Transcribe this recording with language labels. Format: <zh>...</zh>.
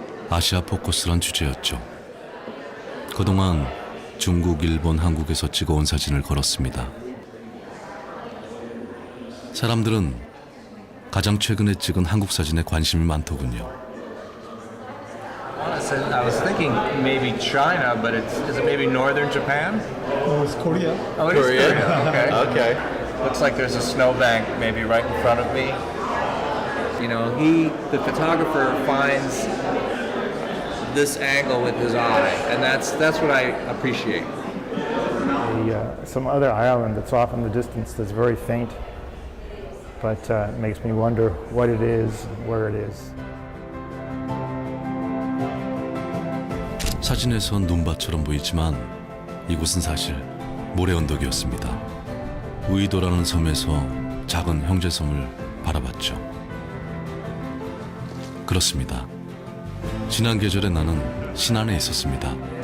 <ko>아시아 포커스란 주제였죠. 그동안 중국, 일본, 한국에서 찍어온 사진을 걸었습니다. 사람들은 가장 최근에 찍은 한국 사진에 관심이 많더군요.</ko> <en>I was thinking maybe China, but is it maybe northern Japan? Oh, it's Korea. Oh, it is Korea. Okay. Okay. Looks like there's a snowbank maybe right in front of me. You know, the photographer finds this angle with his eye, and that's what I appreciate. Some other island that's off in the distance that's very faint, but makes me wonder what it is, where it is.</en> <ko>사진에선 눈밭처럼 보이지만 이곳은 사실 모래 언덕이었습니다. 우이도라는 섬에서 작은 형제섬을 바라봤죠. 그렇습니다. 지난 계절에 나는 신안에 있었습니다.</ko>